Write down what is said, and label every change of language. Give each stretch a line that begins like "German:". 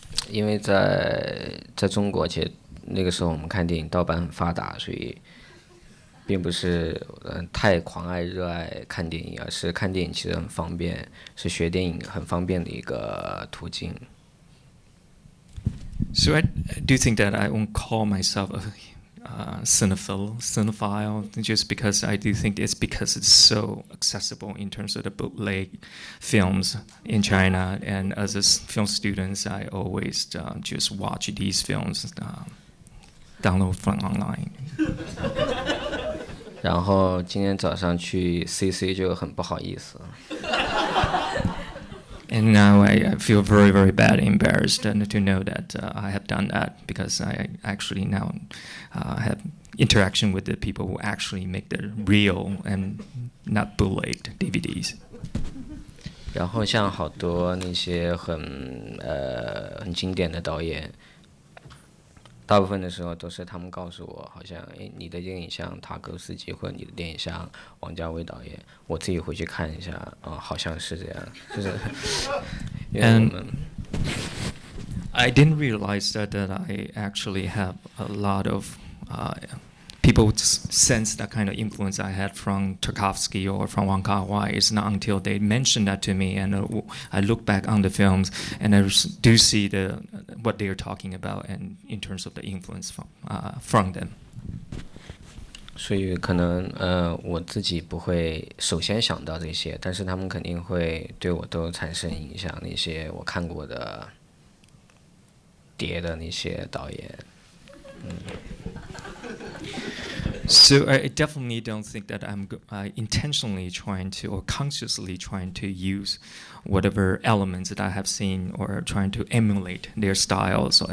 Chinese: 因为在中国，其实那个时候我们看电影盗版很发达，所以并不是太狂爱热爱看电影，而是看电影其实很方便，是学电影很方便的一个途径。
English: So I do think that I won't call myself a cinephile, just because I do think it's because it's so accessible in terms of the bootleg films in China. And as a film student, I always just watch these films, download from online.
Chinese: 然后今天早上去 CC 就很不好意思。
English: And now I feel very, very bad, embarrassed to know that I have done that, because I actually now have interaction with the people who actually make the real and not bootlegged DVDs.
Chinese: 然后像好多那些很经典的导演，大部分的时候都是他们告诉我，好像你的电影像塔科夫斯基，或者你的电影像王家卫导演，我自己回去看一下，好像是这样，就是因为我们。
English: I didn't realize that I actually have a lot of people sense that kind of influence I had from Tarkovsky or from Wong Kar-wai. It's not until they mentioned that to me, and I look back on the films, and I do see what they are talking about, and in terms of the influence from them.
Chinese: 所以可能我自己不会首先想到这些，但是他们肯定会对我都产生影响。那些我看过的碟的那些导演。
English: So I definitely don't think that I'm intentionally trying to, or consciously trying to use whatever elements that I have seen, or trying to emulate their styles.